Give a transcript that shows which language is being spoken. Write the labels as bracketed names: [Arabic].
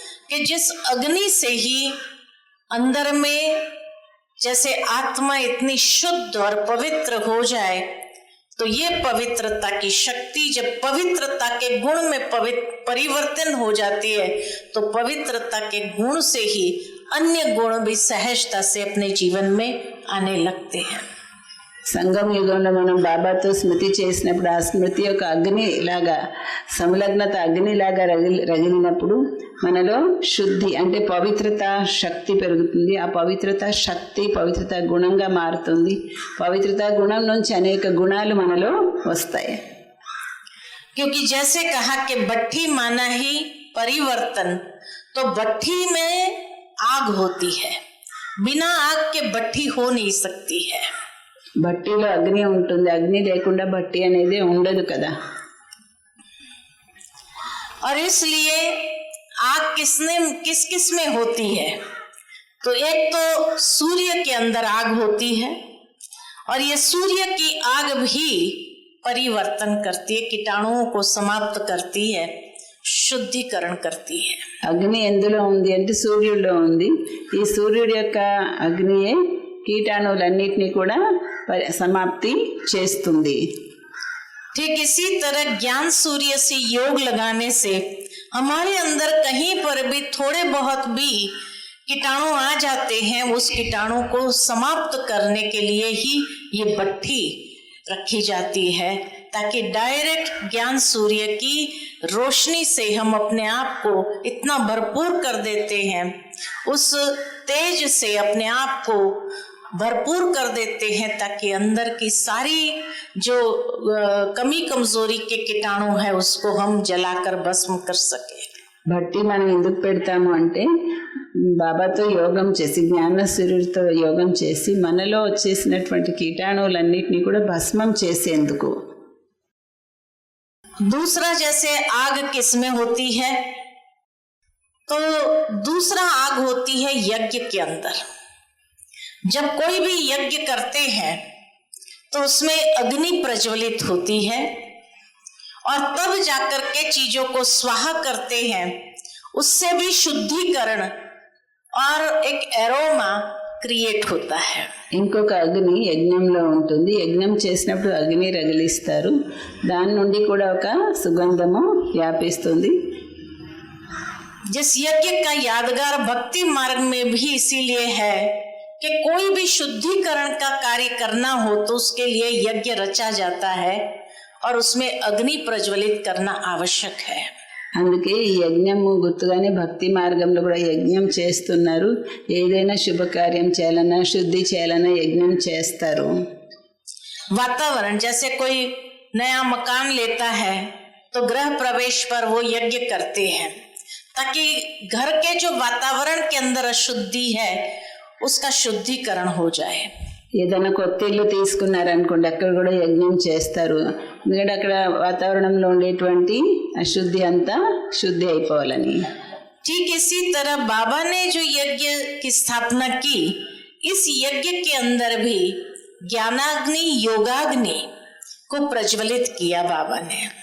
[Hindi] कि जिस अग्नि से ही अंदर में जैसे आत्मा इतनी शुद्ध और पवित्र हो जाए, तो ये पवित्रता की शक्ति जब पवित्रता के गुण में परिवर्तन हो जाती है, तो पवित्रता के गुण से ही अन्य गुण भी सहजता से अपने जीवन में आने लगते हैं। [Telugu] సంగమ యుగంలో మనం బాబాతో స్మృతి చేసినప్పుడు ఆ స్మృతి యొక్క అగ్ని ఇలాగా సంలగ్నత అగ్నిలాగా రగిలినప్పుడు మనలో శుద్ధి అంటే పవిత్రత శక్తి పెరుగుతుంది. ఆ పవిత్రత శక్తి పవిత్రత గుణంగా మారుతుంది. పవిత్రత గుణం నుంచి అనేక గుణాలు మనలో వస్తాయి. [Hindi] क्योंकि जैसे कहा कि भट्ठी माना ही परिवर्तन, तो भट्ठी में आग होती है, बिना आग के भट्ठी हो नहीं सकती है. [Telugu] భట్టిలో అగ్ని ఉంటుంది, అగ్ని లేకుండా భట్టి అనేది ఉండదు కదా. [Hindi] और इसलिए आग किस किस में होती है? तो एक तो सूर्य के अंदर आग होती है, और ये सूर्य की आग भी परिवर्तन करती है, कीटाणुओं को समाप्त करती है, शुद्धिकरण करती है. [Telugu] అగ్ని ఎందులో ఉంది అంటే సూర్యుడిలో ఉంది. ఈ సూర్యుడి యొక్క అగ్నియే కీటాణువులన్నిటినీ కూడా समाप्ति చేస్తుంది. [Hindi] ठीक इसी तरह ज्ञान सूर्य से योग लगाने से हमारे अंदर कहीं पर भी थोड़े बहुत भी कीटाणु आ जाते हैं, उस कीटाणु को समाप्त करने के लिए ही ये भट्ठी रखी जाती है, ताकि डायरेक्ट ज्ञान सूर्य की रोशनी से हम अपने आप को इतना भरपूर कर देते हैं, उस तेज से अपने आप को भरपूर कर देते हैं, ताकि अंदर की सारी जो कमी कमजोरी के कीटाणु है उसको हम जलाकर भस्म कर सके. [Telugu] భట్టి మనం ఎందుకు పెడతాము అంటే బాబాతో యోగం చేసి జ్ఞాన సూర్యుడితో యోగం చేసి మనలో వచ్చేసినటువంటి కీటాణువులన్నిటినీ కూడా భస్మం చేసేందుకు. [Hindi] दूसरा जैसे आग किसमें होती है, तो दूसरा आग होती है यज्ञ के अंदर. जब कोई भी यज्ञ करते हैं तो उसमें अग्नि प्रज्वलित होती है, और तब जाकर के चीजों को स्वाहा करते हैं, उससे भी शुद्धिकरण और एक एरोमा क्रिएट होता है. [Telugu] ఇంకొక అగ్ని యజ్ఞంలో ఉంటుంది. యజ్ఞం చేసినప్పుడు అగ్ని రగిలిస్తారు, దాని నుండి కూడా ఒక సుగంధము వ్యాపిస్తుంది. [Hindi] जिस यज्ञ का यादगार भक्ति मार्ग में भी इसीलिए है कि कोई भी शुद्धिकरण का कार्य करना हो तो उसके लिए यज्ञ रचा जाता है, और उसमें अग्नि प्रज्वलित करना आवश्यक है. [Telugu] అందుకే ఈ యజ్ఞము గుర్తుగానే భక్తి మార్గంలో కూడా యజ్ఞం చేస్తున్నారు. ఏదైనా శుభకార్యం చేయాలన్నా శుద్ధి చేయాలన్నా యజ్ఞం చేస్తారు. [Hindi] वातावरण जैसे कोई नया मकान लेता है तो गृह प्रवेश पर वो यज्ञ करते हैं, ताकि घर के जो वातावरण के अंदर अशुद्धि है उसका शुद्धिकरण हो जाए. [Telugu] ఏదైనా కొత్త ఇల్లు తీసుకున్నారనుకోండి, అక్కడ కూడా యజ్ఞం చేస్తారు. ఎందుకంటే అక్కడ వాతావరణంలో ఉండేటువంటి అశుద్ధి అంతా శుద్ధి అయిపోవాలని. [Hindi] ठीक इसी तरह बाबा ने जो यज्ञ की स्थापना की, इस यज्ञ के अंदर भी ज्ञानाग्नि योगाग्नि को प्रज्वलित किया बाबा ने.